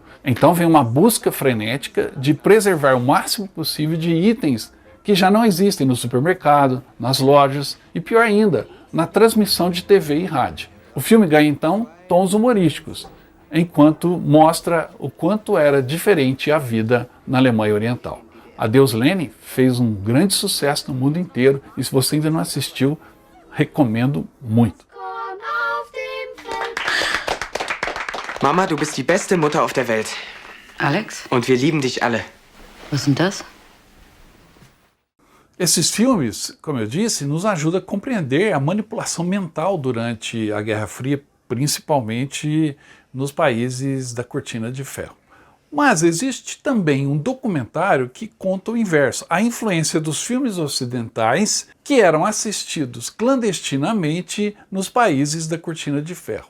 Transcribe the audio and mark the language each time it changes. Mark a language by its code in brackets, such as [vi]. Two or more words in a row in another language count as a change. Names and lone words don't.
[pt] Então vem uma busca frenética de preservar o máximo possível de itens que já não existem no supermercado, nas lojas e, pior ainda, na transmissão de TV e rádio. O filme ganha então tons humorísticos, enquanto mostra o quanto era diferente a vida na Alemanha Oriental. Adeus Lenin fez um grande sucesso no mundo inteiro e se você ainda não assistiu, recomendo muito. [de] Mama, du bist die beste Mutter auf der Welt. Alex? Und wir lieben dich alle. Was ist denn das? [pt] Esses filmes, como eu disse, nos ajudam a compreender a manipulação mental durante a Guerra Fria, principalmente nos países da Cortina de Ferro. Mas existe também um documentário que conta o inverso, a influência dos filmes ocidentais que eram assistidos clandestinamente nos países da Cortina de Ferro.